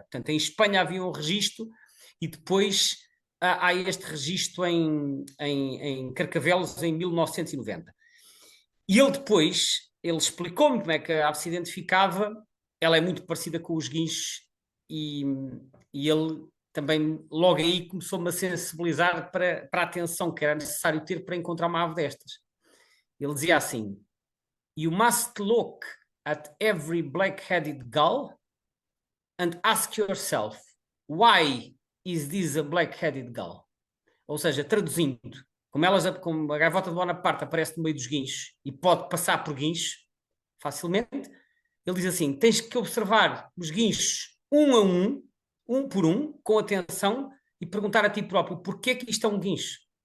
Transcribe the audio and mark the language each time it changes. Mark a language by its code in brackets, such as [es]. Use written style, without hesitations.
[pt] Portanto, em Espanha havia um registro e depois há este registro em Carcavelos em 1990. E ele depois, ele explicou-me como é que a ave se identificava. Ela é muito parecida com os guinchos e ele também logo aí começou-me a sensibilizar para a atenção que era necessário ter para encontrar uma ave destas. Ele dizia assim: [en] You must look at every black-headed gull and ask yourself, why is this a black-headed gull? [pt] Ou seja, traduzindo, como a gaivota de Bonaparte aparece no meio dos guinchos e pode passar por guinchos facilmente, ele diz assim: tens que observar os guinchos um a um por um, com atenção, e perguntar a ti próprio porquê que isto é um guincho.